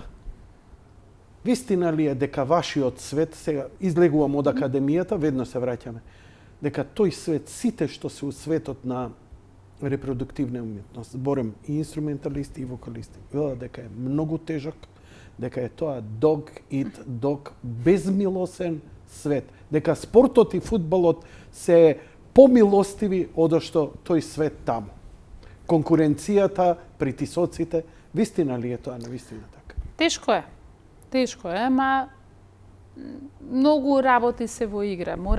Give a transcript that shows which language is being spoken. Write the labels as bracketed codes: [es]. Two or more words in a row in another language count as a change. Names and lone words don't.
[mk] Вистина ли е дека вашиот свет, сега излегувам од академијата, ведно се враќаме, дека тој свет, сите што се у светот на репродуктивна уметност, зборам и инструменталисти и вокалисти, велат дека е многу тежок, дека е тоа [en] dog eat dog, [mk] безмилосен свет, дека спортот и фудбалот се помилостиви од што тој свет таму. Конкуренцијата, притисоците, вистина ли е тоа на вистина така? Тешко е, ама многу работи се во игра.